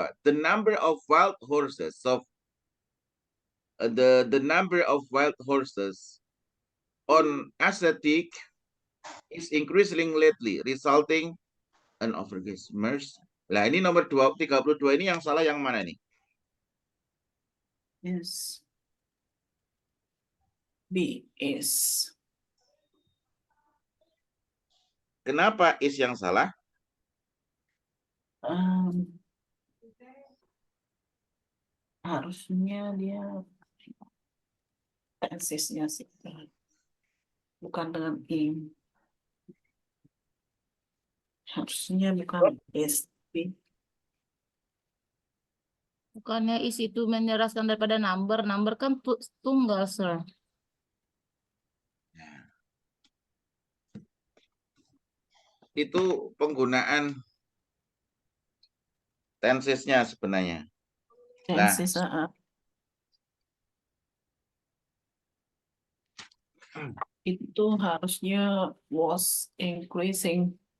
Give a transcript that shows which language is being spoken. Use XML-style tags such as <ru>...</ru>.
<en>The number of wild horses the number of wild horses on Asiatic is increasing lately, resulting in overgrazers.</en> <id>Nah, ini nomor 32 ini yang salah yang mana nih?</id> <en>Yes. B is.</en> <id>Kenapa is yang salah? Harusnya dia tensesnya sih, bukan dengan in. Harusnya bukan is. Bukannya is itu menyeraskan daripada number. Number kan tunggal, sir. Itu penggunaan tensesnya sebenarnya. Tenses, itu harusnya</id> <en>was increasing.</en>